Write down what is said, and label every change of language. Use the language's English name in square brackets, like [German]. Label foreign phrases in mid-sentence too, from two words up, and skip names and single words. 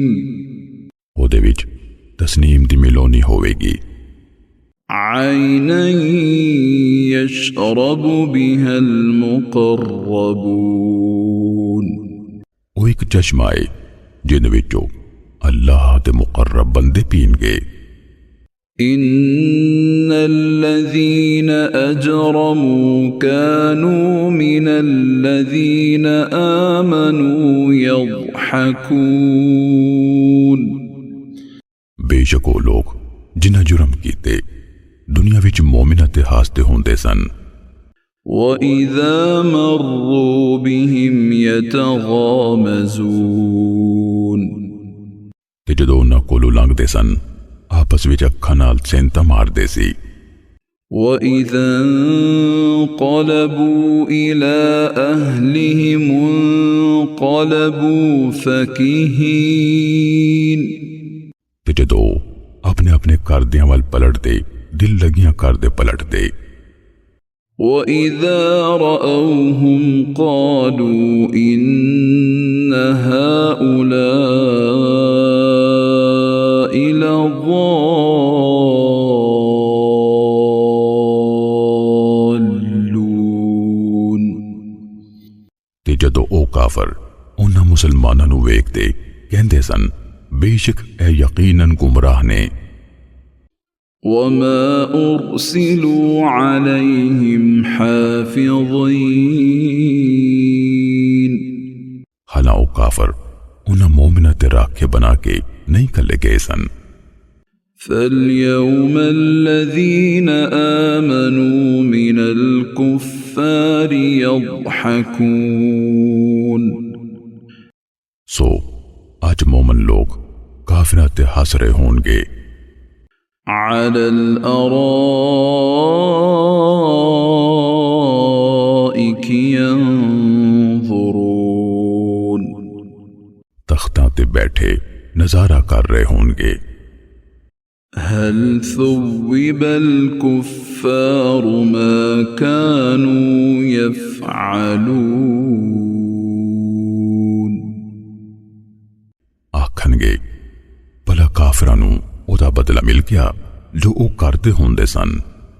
[Punjabi] او دے وچ تسنیم دی ملونی ہوئے گی۔ [Arabic] عينا يشرب بها المقربون [Punjabi] او ایک چشمہ ہے جن وچوں اللہ دے مقرب بندے پین گے۔ [Arabic] إن الذين أجرموا كانوا من الذين آمنوا يضحكون [Punjabi] بے شک وہ لوگ جنہ جرم کیتے دنیا وچ مومنہ تے ہاستے ہوندے سن۔ [Arabic] وَإِذَا مَرُّوا بِهِمْ يَتَغَامَزُونَ [Punjabi] تے جدوں انہاں کولوں لنگدے سن آپس وچ اکھاں نال سینتا ماردے سی۔ [Arabic] وَإِذَا انقلبوا إِلَىٰ أَهْلِهِمُ انقلبوا فَكِهِينَ [Punjabi] تے جدوں اپنے اپنے کردیاں وال پلٹ دے دل لگیاں کردے پلٹ دے۔ [Arabic] وَإِذَا رَأَوْهُمْ قَالُوا إِنَّ هَٰؤُلَاءِ لَضَالُّونَ [Punjabi] تے جدوں او کافر انہاں مسلماناں نو ویکھ دے کہندے سن بے شک اے یقیناً گمراہ نے۔ [Arabic] وَمَا أُرْسِلُوا عَلَيْهِمْ حَافِظِينَ [Punjabi] حالانکہ او کافر انہاں مومنہ تے راکھے بنا کے نہیں کلے گئے سن۔ [Arabic] فَالْيَوْمَ الَّذِينَ آمَنُوا مِنَ الْكُفَّارِ يَضْحَكُونَ [Punjabi] سو آج مومن لوگ کافرات تے ہنس رہے ہون گے۔ [Arabic] عَلَى الْأَرَائِكِ يَنظُرُونَ [Punjabi] تختاں تے بیٹھے نظارہ کر رہے ہون گے۔ [Arabic] هل ثوب الكفار ما كانوا يفعلون [Punjabi] آکھن گے بھلا کافراں نوں او دا بدلہ مل گیا جو او کردے ہوندے سن۔